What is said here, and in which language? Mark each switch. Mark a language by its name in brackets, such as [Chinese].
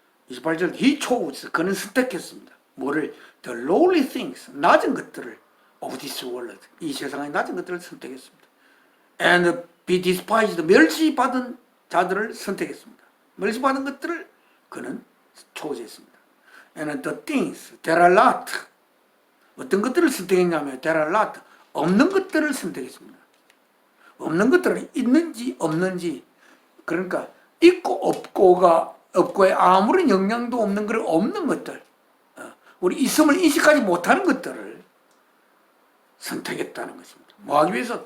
[Korean] 28절 [English] He chose [Korean] 그는 선택했습니다. 뭐를? [English] The lowly things [Korean] 낮은 것들을 [English] of this world [Korean] 이 세상의 낮은 것들을 선택했습니다. [English] And be despised [Korean] 멸시받은 자들을 선택했습니다. 멸시받은 것들을 그는 초제했습니다. [English] And the things that are not [Korean] 어떤 것들을 선택했냐면 [English] that are not [Korean] 없는 것들을 선택했습니다. 없는 것들은 있는지 없는지 그러니까 있고 없고에 아무런 영향도 없는 그런 없는 것들 우리 있음을 인식하지 못하는 것들을 선택했다는 것입니다. 뭐 하기 위해서?